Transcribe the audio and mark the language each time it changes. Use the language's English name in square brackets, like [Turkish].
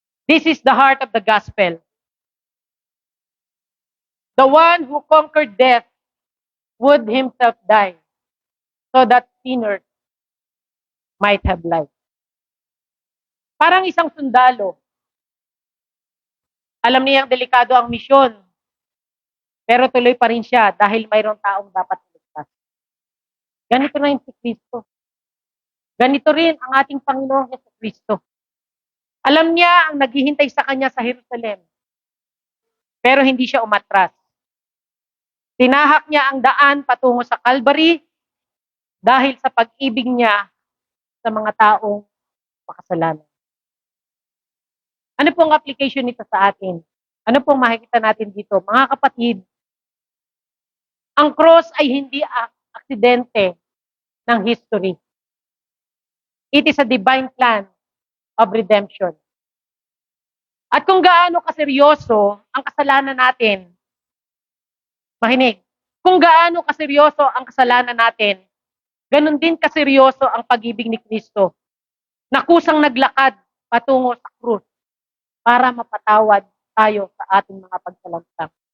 [English] This is the heart of the gospel. The one who conquered death would himself die so that sinners might have life. [Filipino] Parang isang sundalo. Alam niyang delikado ang misyon, pero tuloy pa rin siya dahil mayroong taong dapat iligtas. Ganito na yung si Kristo. Ganito rin ang ating Panginoong Hesus Kristo. Alam niya ang naghihintay sa kanya sa Jerusalem, pero hindi siya umatras. Tinahak niya ang daan patungo sa Calvary dahil sa pag-ibig niya sa mga taong makasalanan. Ano pong application nito sa atin? Ano pong makikita natin dito? Mga kapatid, ang cross ay hindi aksidente ng history. [English] It is a divine plan of redemption. [Filipino] At kung gaano kaseryoso ang kasalanan natin, makinig, kung gaano kaseryoso ang kasalanan natin, ganun din kaseryoso ang pag-ibig ni Kristo na kusang naglakad patungo sa krus para mapatawad tayo sa ating mga pagsalantang.